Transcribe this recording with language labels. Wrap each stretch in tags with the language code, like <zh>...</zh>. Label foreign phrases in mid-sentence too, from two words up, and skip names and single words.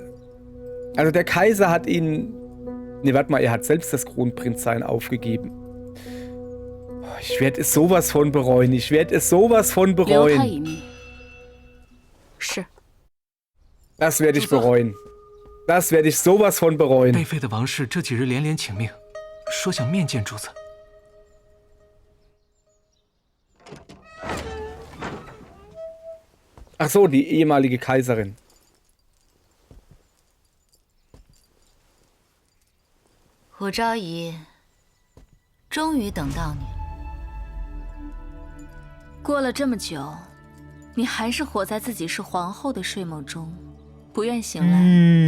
<de>Also der Kaiser hat ihn... Ne, warte mal, er hat selbst das Kronprinzsein aufgegeben. Ich werde es sowas von bereuen. Ich werde es sowas von bereuen. Das werde ich bereuen. Das werde ich sowas von bereuen.</de> <zh>被废的王室这几日连连请命，说想面见主子。</zh> <de>Ach so, die ehemalige Kaiserin.</de> <zh>虎昭仪，终于等到你。过了这么久，你还是活在自己是皇后的睡梦中，不愿醒来。</zh>